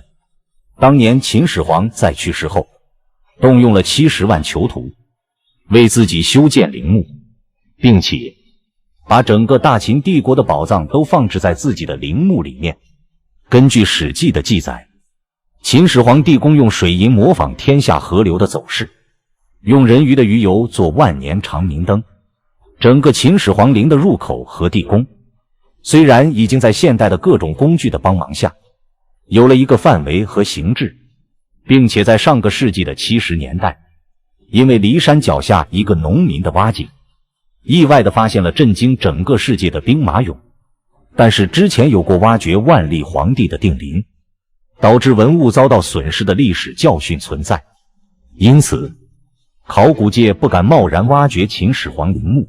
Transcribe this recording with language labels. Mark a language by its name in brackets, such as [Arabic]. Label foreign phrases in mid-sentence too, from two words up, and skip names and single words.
[Chinese] 當年秦始皇在去世後，動用了70萬囚徒，為自己修建陵墓，並且把整個大秦帝國的寶藏都放置在自己的陵墓裡面。根据《史記》的記載，秦始皇帝公用水银模仿天下河流的走勢，用人魚的魚油做万年长明燈。整個秦始皇陵的入口和地宫，雖然已經在現代的各種工具的幫忙下，有了一個範圍和形制，並且在上個世紀的70年代，因為驪山腳下一個農民的挖井，意外地發現了震驚整個世界的兵馬俑。但是之前有過挖掘萬曆皇帝的定陵，導致文物遭到損失的歷史教訓存在，因此考古界不敢貿然挖掘秦始皇陵墓。